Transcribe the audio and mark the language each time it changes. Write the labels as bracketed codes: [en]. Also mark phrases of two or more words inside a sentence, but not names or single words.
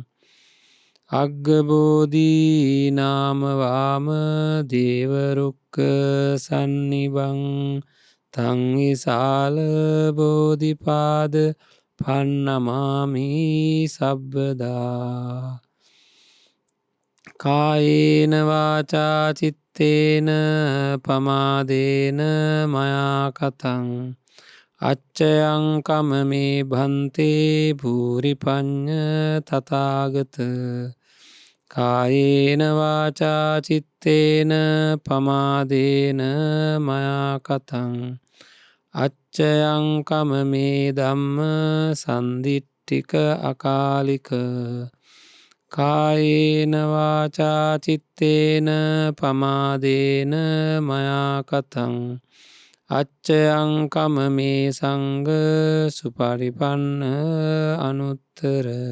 [pi] අග්ගබෝධී නාමවාම දේවරුක්ක සන්නිබං තංවිසාල බෝධිපාද පන්නමාමි සබ්බදා කායේන වාචා චිත්තේන පමාදේන මයා කතං අච්චයං කමමේ භන්තේ භූරිපඤ්ඤ තථාගත කායේන වාචා චිත්තේන පමාදේන මයා කතං අච්චයං කමමේ ධම්ම සන්දිට්ඨික අකාලික කායේන වාචා චිත්තේන පමාදේන මයා කතං අච්චයං කමමේ සංඝ සුපරිපන්න අනුත්තර